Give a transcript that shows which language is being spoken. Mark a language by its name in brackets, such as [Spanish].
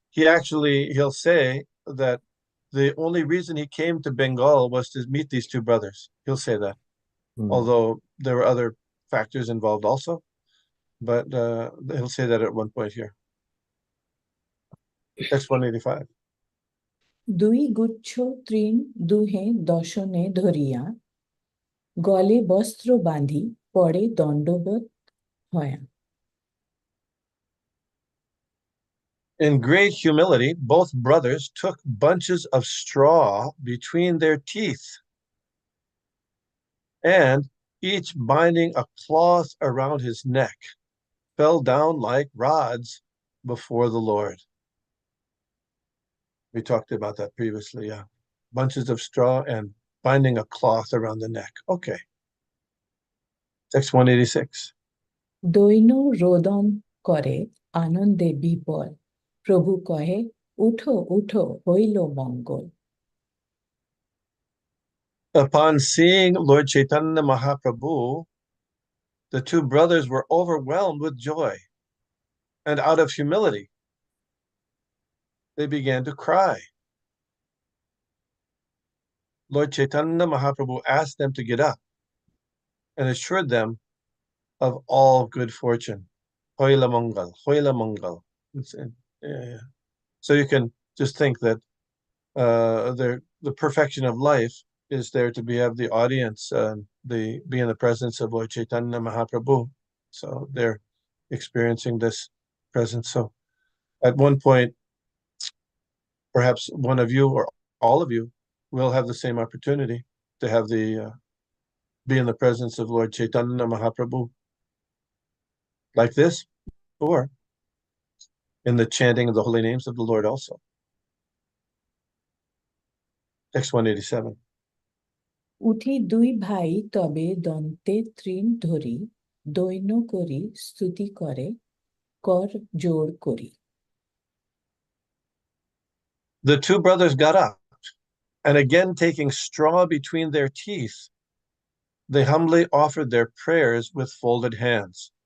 [English] He'll say that the only reason he came to Bengal was to meet these two brothers. He'll say that, although there were other factors involved also, but he'll say that at one point here. Text 185. [Bangla] দুই গুচ্ছ তৃণ দুহে দশনে ধরিয়া গলে বস্ত্র বাঁধি পরে দণ্ডবৎ হয়া. [English] In great humility, both brothers took bunches of straw between their teeth, and each binding a cloth around his neck, fell down like rods before the Lord. We talked about that previously, yeah. Bunches of straw and binding a cloth around the neck. Okay. Text 186. [Bangla] দৈন রোদন করে আনন্দে বিপল প্রভু কহে উঠো উঠো হইল মঙ্গল. [English] Upon seeing Lord Chaitanya Mahaprabhu, the two brothers were overwhelmed with joy, and out of humility, they began to cry. Lord Chaitanya Mahaprabhu asked them to get up and assured them of all good fortune. [Bangla] Hoila Mangal, Hoila Mangal. Yeah. [English] So you can just think that the perfection of life is there to have the audience, be in the presence of Lord Chaitanya Mahaprabhu. So they're experiencing this presence. So at one point, perhaps one of you or all of you will have the same opportunity to have be in the presence of Lord Chaitanya Mahaprabhu like this, or in the chanting of the holy names of the Lord also. Text 187. [Bangla] উঠি দুই ভাই তবে দন্তে তৃণ ধরি দৈন্য করি স্তুতি করে কর জোর করি. [English] The two brothers got up, and again taking straw between their teeth, they humbly offered their prayers with folded hands.